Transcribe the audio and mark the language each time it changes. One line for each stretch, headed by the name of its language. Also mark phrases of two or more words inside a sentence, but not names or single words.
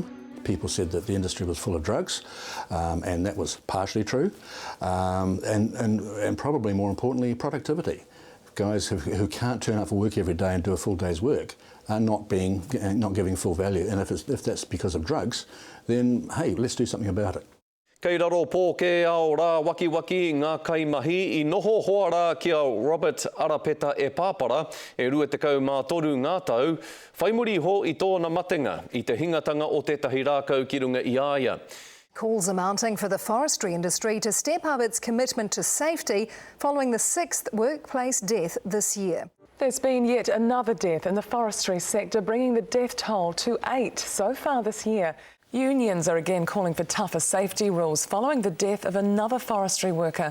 English: People said that the industry was full of drugs, and that was partially true. And probably more importantly, productivity. Guys who can't turn up for work every day and do a full day's work are not giving full value. And if that's because of drugs, then hey, let's do something about it.
Māori: Kei raro pōke ao rā waki ngā kaimahi I noho hoa rā kia Robert Arapeta e pāpara e rua tekau mā toru ngā tau, whaimuri ho I tōna matenga I te hingatanga o tētahi rākau ki runga I aia.
English: Calls are mounting for the forestry industry to step up its commitment to safety following the 6th workplace death this year. There's been yet another death in the forestry sector, bringing the death toll to 8 so far this year. Unions are again calling for tougher safety rules following the death of another forestry worker.